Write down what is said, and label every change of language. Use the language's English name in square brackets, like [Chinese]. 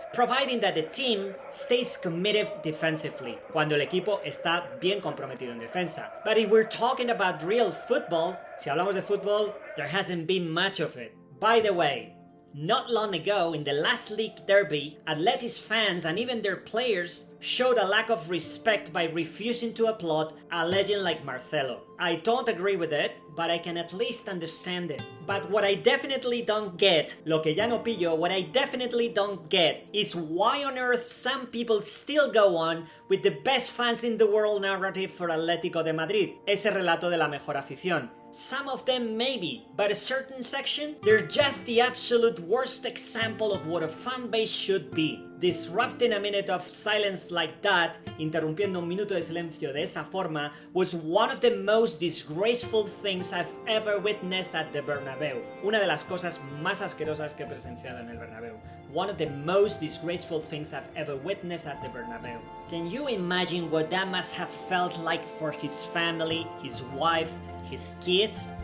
[English] Providing that the team stays committed defensively. [Spanish] Cuando el equipo está bien comprometido en defensa. [English] But if we're talking about real football, [Spanish] si hablamos de fútbol, [English] there hasn't been much of it. By the way, not long ago, in the last league derby, Atleti's fans and even their players showed a lack of respect by refusing to applaud a legend like Marcelo. I don't agree with it, but I can at least understand it. But what I definitely don't get, [Spanish] lo que ya no pillo, [English] what I definitely don't get is why on earth some people still go on with the best fans in the world narrative for Atlético de Madrid, [Spanish] ese relato de la mejor afición. [English] Some of them maybe, but a certain section, they're just the absolute worst example of what a fan base should be. Disrupting a minute of silence like that, [Spanish] interrumpiendo un minuto de silencio de esa forma, [English] was one of the most disgraceful things I've ever witnessed at the Bernabeu. [Spanish] Una de las cosas más asquerosas que he presenciado en el Bernabeu. [English] One of the most disgraceful things I've ever witnessed at the Bernabeu. Can you imagine what that must have felt like for his family, his wife, his kids?